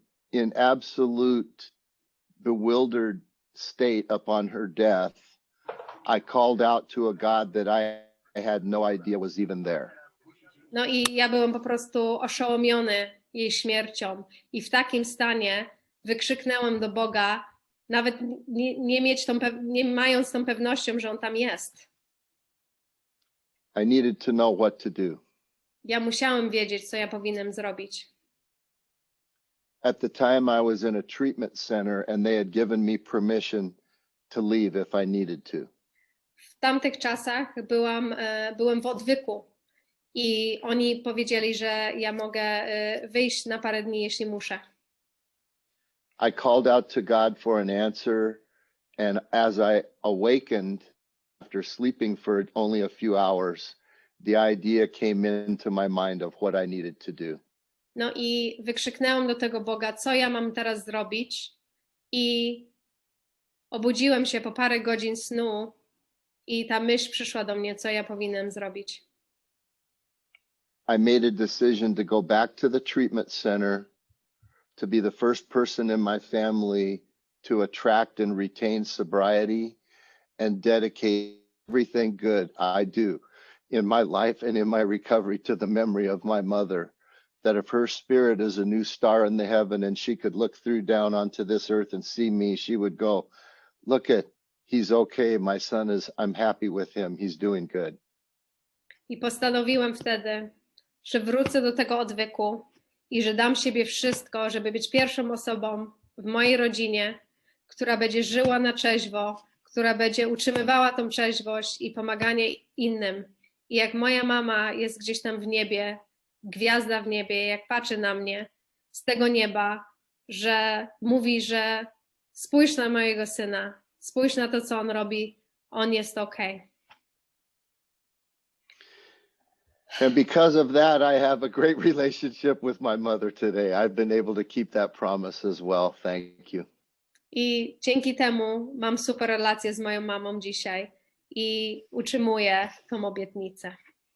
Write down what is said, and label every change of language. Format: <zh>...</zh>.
<en>In absolute bewildered state upon her death, I called out to a God that I had no idea was even there.</en> <pl>No i ja byłem po prostu oszołomiony jej śmiercią i w takim stanie wykrzyknęłam do Boga, nawet nie mając tą pewnością, że On tam jest.</pl> <en>I needed to know what to do.</en> <pl>Ja musiałem wiedzieć, co ja powinienem zrobić.</pl> <en>At the time I was in a treatment center and they had given me permission to leave if I needed to.</en> <pl>W tamtych czasach byłem w odwyku i oni powiedzieli, że ja mogę wyjść na parę dni, jeśli muszę.</pl> <en>I called out to God for an answer, and as I awakened after sleeping for only a few hours, the idea came into my mind of what I needed to do.</en> <pl>No i wykrzyknęłam do tego Boga, co ja mam teraz zrobić, i obudziłem się po parę godzin snu i ta myśl przyszła do mnie, co ja powinienem zrobić.</pl> <en>I made a decision to go back to the treatment center, to be the first person in my family to attract and retain sobriety and dedicate everything good I do in my life and in my recovery to the memory of my mother, that if her spirit is a new star in the heaven and she could look through down onto this earth and see me, she would go, look at, he's okay, my son is, I'm happy with him, he's doing good.</en> <pl>I postanowiłem wtedy, że wrócę do tego odwyku i że dam siebie wszystko, żeby być pierwszą osobą w mojej rodzinie, która będzie żyła na trzeźwo, która będzie utrzymywała tą trzeźwość i pomaganie innym. I jak moja mama jest gdzieś tam w niebie, gwiazda w niebie, jak patrzy na mnie z tego nieba, że mówi, że spójrz na mojego syna, spójrz na to, co on robi, on jest okej.</pl> <en>And because of that, I have a great relationship with my mother today. I've been able to keep that promise as well. Thank you.</en> <pl>I dzięki temu mam super relację z moją mamą dzisiaj i utrzymuję tą obietnicę.</pl>